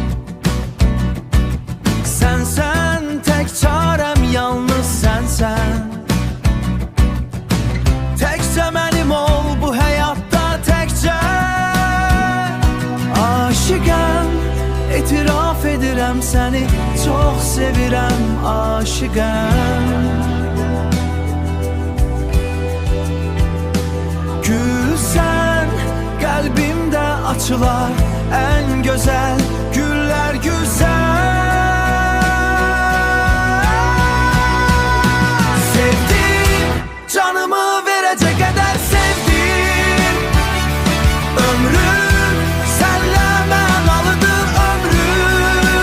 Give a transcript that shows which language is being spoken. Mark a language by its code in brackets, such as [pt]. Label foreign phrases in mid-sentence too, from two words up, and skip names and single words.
[tr] Sensen tek çarem, yalnız sensen. Tekçe benim ol bu hayatta, tekçe. [az] Aşıqəm, itiraf edirəm səni, çox sevirəm, aşıqəm. Gülsən, qəlbimdə açılar ən gözəl güller, güzel. [tr] Sevdim, canımı verecek kadar sevdim. Ömrüm senle ben alıdır, ömrüm.